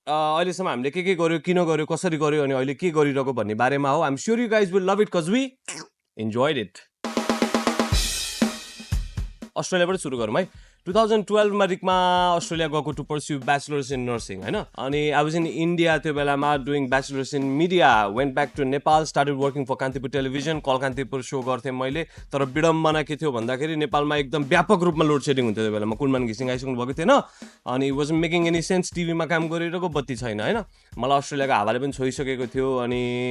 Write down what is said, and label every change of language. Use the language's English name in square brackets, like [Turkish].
[Nepali] अहिलेसम्म हामीले के गर्यो, किन गर्यो, कसरी गर्यो अनि अहिले के गरिरहेको भन्ने बारेमा हो. [English] I'm sure you guys will love it because we enjoyed it. [Nepali] अस्ट्रेलियाबाट सुरु गरौँ है 2012 मा रिकमा अस्ट्रेलिया गएको [English] to pursue bachelors in nursing [Nepali] हैन अनि [English] I was in India [Nepali] त्यो बेलामा [English] doing bachelors in media went back to Nepal started working for Kantipur television [Nepali] call Kantipur show गर्थेँ मैले तर विडम्बना के थियो भन्दाखेरि नेपालमा एकदम व्यापक रूपमा लोड सेडिङ हुन्थ्यो त्यो बेलामा कुनमान घिसिङ आइसक्नु भएको थिएन अनि [English] was making any sense [Nepali] टिभीमा काम गरिरहेको बत्ती छैन हैन मलाई अस्ट्रेलियाको हावाले पनि छोइसकेको थियो अनि